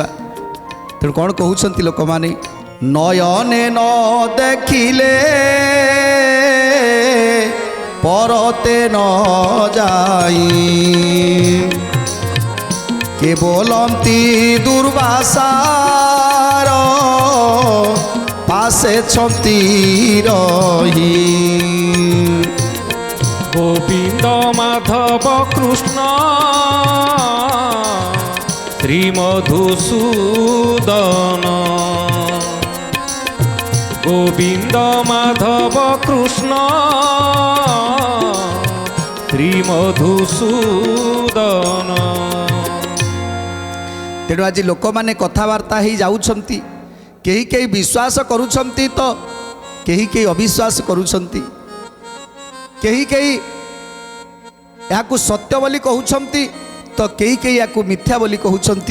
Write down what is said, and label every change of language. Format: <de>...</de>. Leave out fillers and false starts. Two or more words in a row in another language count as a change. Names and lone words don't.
<or>ତେଣୁ କ'ଣ କହୁଛନ୍ତି ଲୋକମାନେ, ନୟନେ ନ ଦେଖିଲେ ପରତେ ନ ଯାଇ କେବଲନ୍ତି ଦୁର୍ବାସାର ପାଶେ ଛନ୍ତି ରହି। গোবিন্দ মাধব কৃষ্ণ শ্রী মধুসূদন, গোবিন্দ মাধব কৃষ্ণ শ্রী মধুসূদন। ତେଣୁ ଆଜି ଲୋକମାନେ କଥାବାର୍ତ୍ତା ହେଇ ଯାଉଛନ୍ତି, କେହି କେହି ବିଶ୍ୱାସ କରୁଛନ୍ତି ତ କେହି କେହି ଅବିଶ୍ୱାସ କରୁଛନ୍ତି, କେହି କେହି ଏହାକୁ ସତ୍ୟ ବୋଲି କହୁଛନ୍ତି ତ କେହି କେହି ଏହାକୁ ମିଥ୍ୟା ବୋଲି କହୁଛନ୍ତି।</or>